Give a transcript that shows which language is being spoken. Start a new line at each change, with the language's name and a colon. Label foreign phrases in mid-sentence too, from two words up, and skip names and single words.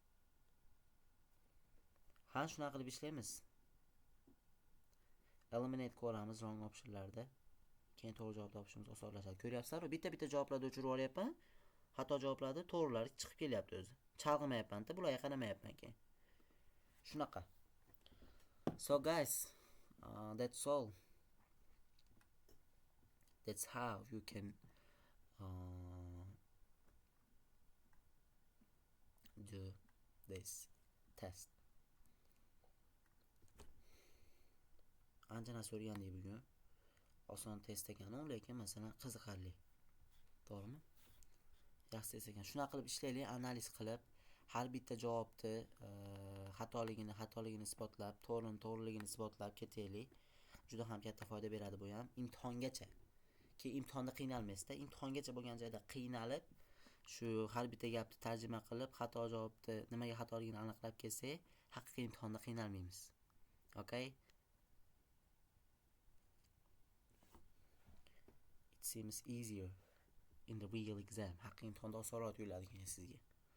Uzbek: Ha, shunaqa qilib ishlaymiz. Eliminate qilamiz
English: wrong optionlarda.
Uzbek: Keyin to'g'ri javob topishimiz osonlashadi. Ko'ryapsizlar-ku, bitta javoblarni o'chirib olyapman. Xato javoblarni to'g'rilari chiqib kelyapti o'zi. Chalg'imayapman-da, bularga qaramayapman keyin. Shunaqa.
English: So guys, that's all. That's how you can do this test.
Uzbek: Ancha narsa o'rgandik bugun. Oson test ekan, lekin masalan qiziqarli. To'g'rimi? Yaxshi test ekan. Shuna qilib ishlaylik, analiz qilib, har bitta javobni xatoligini isbotlab, to'g'riligini isbotlab ketaylik. Juda ham katta foyda beradi bu ham imtihongacha. Keyin imtihonda qiynalmaysizda, imtihongacha bo'lgan joyda qiynalib, shu har bitta gapni tarjima qilib, xato javobni nimaga xatoligini aniqlab kelsak, haqiqiy imtihonda qiynalmaymiz.
English: Okay? It seems easier in the real exam.
Uzbek: Haqiqiy imtihonda osonroq tuyuladi sizga.